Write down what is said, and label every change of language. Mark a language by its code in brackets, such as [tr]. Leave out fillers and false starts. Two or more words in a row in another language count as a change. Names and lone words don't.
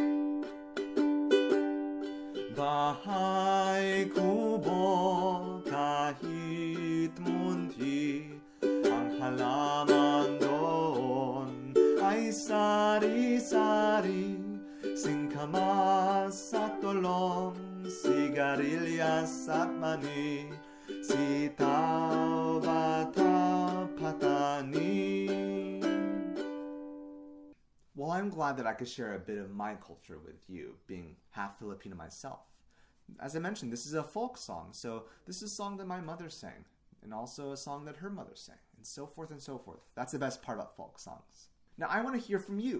[tl] Bahay Kubo, kahit, munti, ang halaman doon ay sari-sari. Singkamas at talong, Sigariliyas at mani. Si-taw, ba-taw, patani. [en] Well, I'm glad that I could share a bit of my culture with you, being half Filipino myself. As I mentioned, this is a folk song, so this is a song that my mother sang, and also a song that her mother sang, and so forth and so forth. That's the best part about folk songs. Now, I want to hear from you.